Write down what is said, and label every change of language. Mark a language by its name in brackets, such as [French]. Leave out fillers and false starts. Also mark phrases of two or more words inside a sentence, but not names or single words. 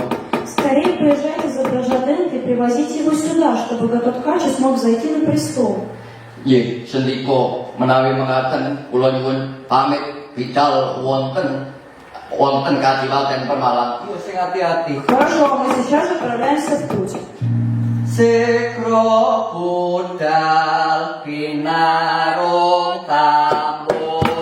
[Russian] Скорее приезжайте за Браджадентой и привозите его сюда, чтобы Gatotkaca смог зайти на престол. [Javanese] Nggih, sendika menawi mekaten kula nyuwun pamit bidal wonten Kadipaten Permalang. Yo sing ati-ati. [Russian] Хорошо, мы сейчас отправляемся в путь. [Javanese] Sekro budal pinarung tamu